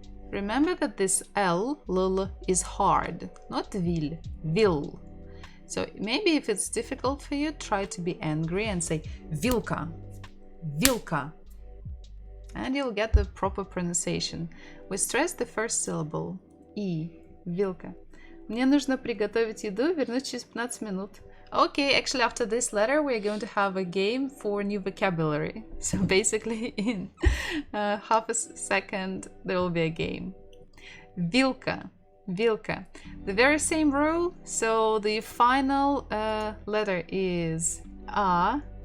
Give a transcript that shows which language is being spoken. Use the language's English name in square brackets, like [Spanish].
[English] Remember that this l is hard, not vil. So maybe if it's difficult for you, try to be angry and say вилка, вилка. And you'll get the proper pronunciation. We stress the first syllable. И, вилка. [Russian] Мне нужно приготовить еду, вернусь через 15 минут. [English] Okay, actually after this letter we're going to have a game for new vocabulary. So basically in half a second there will be a game. [Russian] Вилка, вилка. [English] The very same rule, so the final letter is a.